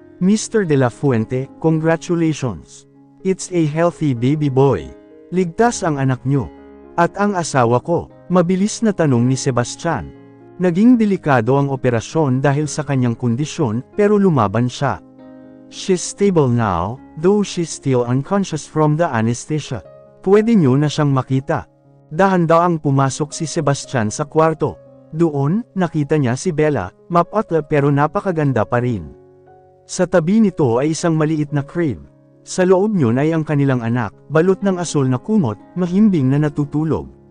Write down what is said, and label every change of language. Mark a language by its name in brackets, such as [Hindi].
[English] Mr. De La Fuente, congratulations. It's a healthy baby boy. [Filipino] Ligtas ang anak niyo. At ang asawa ko, mabilis na tanong ni Sebastian. Naging delikado ang operasyon dahil sa kanyang kondisyon, pero lumaban siya. [English] She's stable now, though she's still unconscious from the anesthesia. [Filipino] Pwede niyo na siyang makita. Dahan-daang pumasok si Sebastian sa kwarto. Doon, nakita niya si Bella, mapatla pero napakaganda pa rin. Sa tabi nito ay isang maliit na crib. Sa loob niyon ay ang kanilang anak, balot ng asul na kumot, mahimbing na natutulog.